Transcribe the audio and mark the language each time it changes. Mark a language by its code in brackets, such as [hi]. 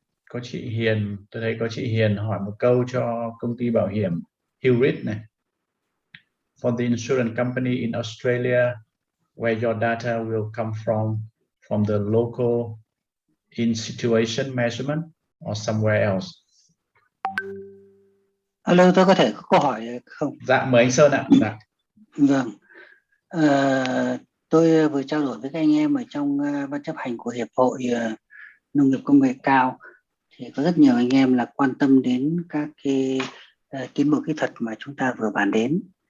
[vi] Có chị Hiền, tôi thấy có chị Hiền hỏi một câu cho công ty bảo hiểm Hewrit này. [en] For the insurance company in Australia, where your data will come from the local in situation measurement or somewhere else? [vi] Alo, tôi có thể có câu hỏi không? Dạ, mời anh Sơn ạ. Dạ. Vâng. Tôi vừa trao đổi với các anh em ở trong ban chấp hành của Hiệp hội Nông nghiệp Công nghệ cao, thì có rất nhiều anh em là quan tâm đến các cái tiến bộ kỹ thuật mà chúng ta vừa bàn đến.